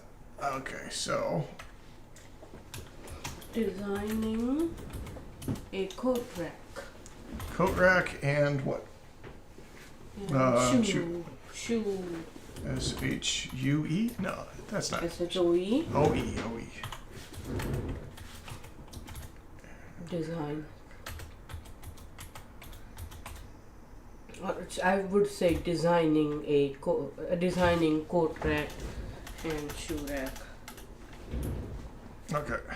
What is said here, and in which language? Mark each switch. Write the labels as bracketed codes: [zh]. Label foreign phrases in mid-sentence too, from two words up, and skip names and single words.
[en] Okay, so, Designing a coat rack. coat rack and what? And shoe. Shoe. S-H-U-E? No, that's not. S-H-O-E. O-E, O-E. Design. I would say designing designing coat rack and shoe rack. Okay.